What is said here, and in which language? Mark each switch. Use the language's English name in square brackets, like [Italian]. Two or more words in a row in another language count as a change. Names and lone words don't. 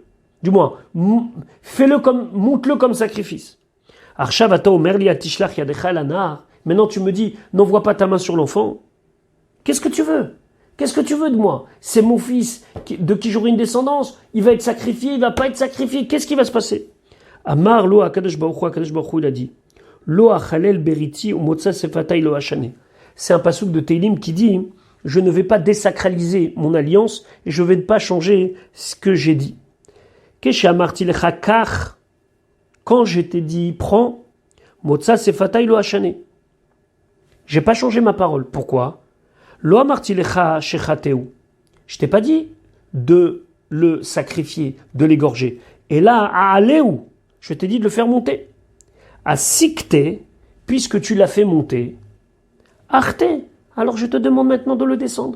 [French] Du moins, monte-le comme sacrifice. Maintenant tu me dis, n'envoie pas ta main sur l'enfant. Qu'est-ce que tu veux? Qu'est-ce que tu veux de moi? C'est mon fils de qui j'aurai une descendance. Il va être sacrifié, il va pas être sacrifié. Qu'est-ce qui va se passer? [Hebrew] אמר לו הקדוש ברוך הוא, [French] il a dit, [Hebrew] לא אחלל בריתי ומוצא שפתי לא אשנה. [French] C'est un pasuk de Teilim qui dit, je ne vais pas désacraliser mon alliance et je ne vais pas changer ce que j'ai dit. Quand je t'ai dit prends, [Hebrew] מוצא שפתי לא אשנה. [French] J'ai pas changé ma parole. Pourquoi? [Hebrew] לא אמרתי לך שחטהו. [French] Je t'ai pas dit de le sacrifier, de l'égorger. Et là, à aleu, je t'ai dit de le faire monter. À sikte, puisque tu l'as fait monter, arte, alors je te demande maintenant de le descendre.